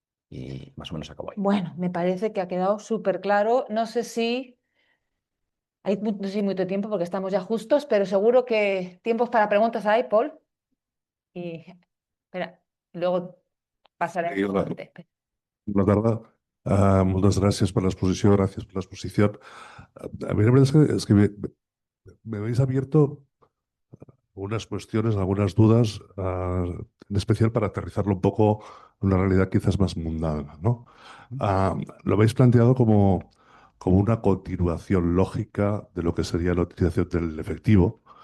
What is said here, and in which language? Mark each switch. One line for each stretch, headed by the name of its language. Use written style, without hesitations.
Spanish: Y más o menos acabo ahí. Bueno, me parece que ha quedado súper claro. No sé si no sé si mucho tiempo porque estamos ya justos, pero seguro que tiempos para preguntas hay, Paul. Y espera, luego pasaré al Sí, hola, siguiente.
Catalan: bona tarda. Moltes gràcies per l'exposició, gràcies per l'exposició.
Spanish: A mí la verdad es que me habéis abierto algunas cuestiones, algunas dudas, en especial para aterrizarlo un poco en una realidad quizás más mundana, ¿no? Lo habéis planteado como una continuación lógica de lo que sería la utilización del efectivo.